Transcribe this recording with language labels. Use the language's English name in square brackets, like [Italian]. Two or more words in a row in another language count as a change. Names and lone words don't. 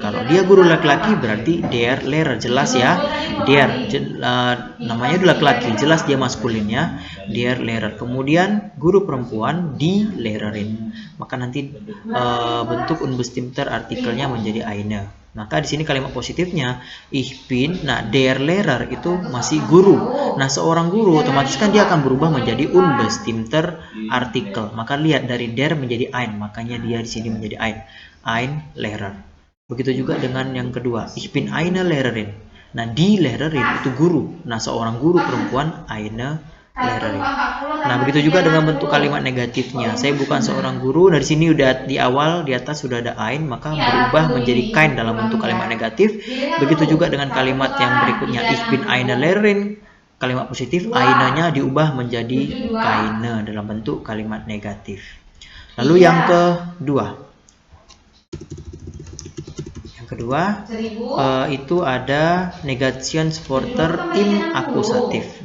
[Indonesian] Kalau dia guru laki-laki berarti [German] der Lehrer, [Indonesian] jelas ya, der namanya itu laki-laki, jelas dia maskulin ya, [German] der Lehrer. [Indonesian] Kemudian guru perempuan [German] die Lehrerin, [Indonesian] maka nanti bentuk [German] unbestimmter artikelnya [Indonesian] menjadi eine. Maka di sini kalimat positifnya [German] ich bin, [Indonesian] nah [German] der Lehrer [Indonesian] itu masih guru. Nah, seorang guru otomatis kan dia akan berubah menjadi [German] unbestimmter artikel. [Indonesian] Maka lihat dari der menjadi ein, makanya dia di sini menjadi [German] ein Lehrer. [Indonesian] Begitu juga dengan yang kedua, [German] ich bin eine Lehrerin. [Indonesian] Nah, [German] die Lehrerin [Indonesian] itu guru. Nah, seorang guru perempuan [German] eine Lehrerin. [Indonesian] Nah, begitu juga dengan bentuk kalimat negatifnya. Saya bukan seorang guru. Dari sini udah di awal di atas sudah ada ein, maka berubah menjadi kein dalam bentuk kalimat negatif. Begitu juga dengan kalimat yang berikutnya, [German] ich bin eine Lehrerin. [Indonesian] Kalimat positif, eine-nya diubah menjadi keine dalam bentuk kalimat negatif. Lalu yang kedua. Itu ada [German] Negationswörter im Akusatif.